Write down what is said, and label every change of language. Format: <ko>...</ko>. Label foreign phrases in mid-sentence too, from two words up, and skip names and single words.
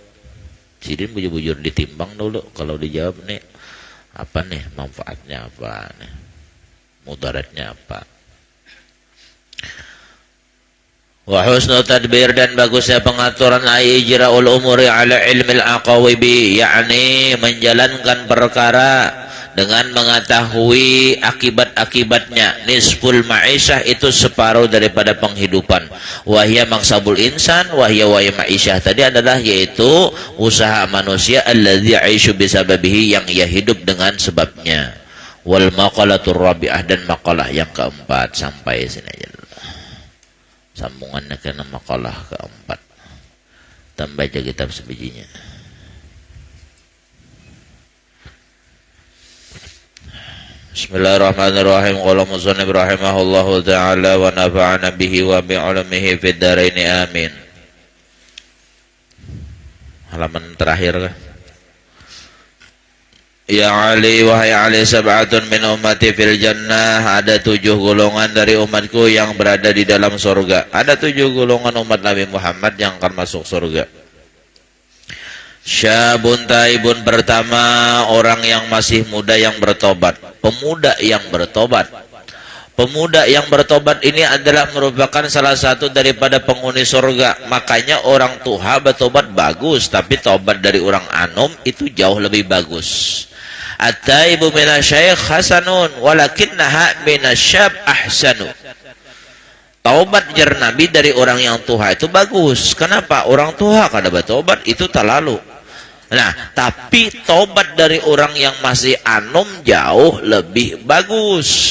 <bjn>Sidin bujur-bujur ditimbang dulu kalau dijawab nih apa nih manfaatnya apa nih mudaratnya apa.</bjn> <ar>وحسن التدبير</ar> <id>dan bagusnya pengaturan</id> <ar>إجراء الأمور على علم العواقب,</ar> <id>yakni menjalankan perkara dengan mengetahui akibat-akibatnya.</id> <ar>نصف المعيشة</ar> <id>itu separuh daripada penghidupan.</id> <ar>وهي مكسب الإنسان، وهي المعيشة</ar> <id>tadi adalah yaitu usaha manusia</id> <ar>الذي يعيش بسببه</ar> <id>yang ia hidup dengan sebabnya.</id> <ar>والمقالة الرابعة</ar> <id>dan maqalah yang keempat sampai sini aja. Sambungannya kena maqalah keempat. Tambah aja kitab sebijinya.</id> <ar>بسم الله الرحمن الرحيم. قال المصنف رحمه الله تعالى ونفعنا به وبعلومه في الدارين آمين.</ar> <id>Halaman terakhir. Ya Ali, wahai Ali,</id> <ar>سبعة من أمتي في الجنة,</ar> <id>ada 7 golongan dari umatku yang berada di dalam surga. Ada 7 golongan umat Nabi Muhammad yang akan masuk surga.</id> <ar>شاب تائب,</ar> <id>pertama orang yang masih muda yang bertobat, pemuda yang bertobat. Pemuda yang bertobat ini adalah merupakan salah satu daripada penghuni surga. Makanya orang tua bertobat bagus, tapi tobat dari orang anum itu jauh lebih bagus.</id> <ar>التائب من الشيخ حسن ولكنها من الشاب أحسن.</ar> <id>Taubat jar Nabi dari orang yang tua itu bagus. Kenapa? Orang tua kada bertobat itu terlalu. Nah, tapi tobat dari orang yang masih anum jauh lebih bagus.</id>